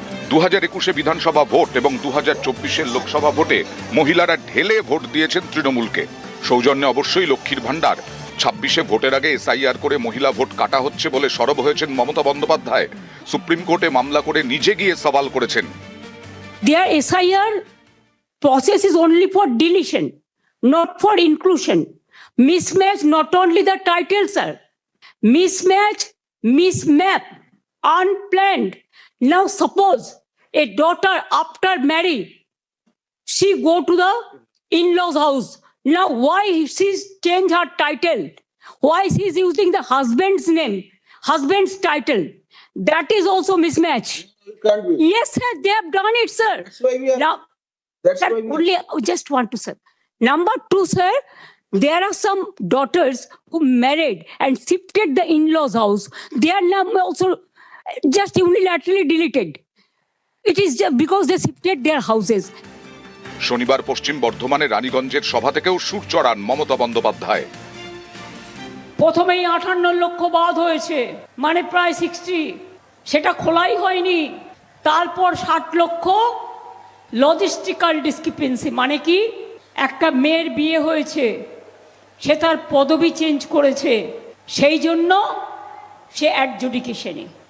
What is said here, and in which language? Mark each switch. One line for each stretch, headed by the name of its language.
Bangla: 2021-এ বিধানসভা ভোট এবং 2024-এর লোকসভা ভোটে মহিলারা ঢেলে ভোট দিয়েছেন তৃণমূলকে। সৌজন্যে অবশ্যই লক্ষ্মীর ভাণ্ডার। 26-এ ভোটের আগে এসআইআর করে মহিলা ভোট কাটা হচ্ছে বলে সরব হয়েছেন মমতা বন্দ্যোপাধ্যায়। সুপ্রিম কোর্টে মামলা করে নিজে গিয়ে সওয়াল করেছেন।
English: Their SIR process is only for deletion, not for inclusion. Mismatch not only the title, sir. Mismatch, mismap, unplanned. Now suppose a daughter after marry, she go to the in-laws house. Now why she's change her title? Why she's using the husband's name, husband's title? That is also mismatch. Yes, sir, they have done it, sir. That's why we are. Now, That's sir, why we only just want to, sir. Number 2, sir, there are some daughters who married and shifted the in-laws house. Their name also just unilaterally deleted. It is just because they shifted their houses.
Bangla: শনিবার পশ্চিম বর্ধমানের রানীগঞ্জের সভা থেকেও সুর চড়ান মমতা বন্দ্যোপাধ্যায়। প্রথমেই 58 লক্ষ বাদ হয়েছে, মানে প্রায় 60, সেটা খোলাই হয়নি। তারপর 60 লক্ষ লজিস্টিক্যাল ডিসক্রিপেন্সি, মানে কি একটা মেয়ের বিয়ে হয়েছে, সে তার পদবি চেঞ্জ করেছে, সেই জন্য সে অ্যাডজুডিকেশনে।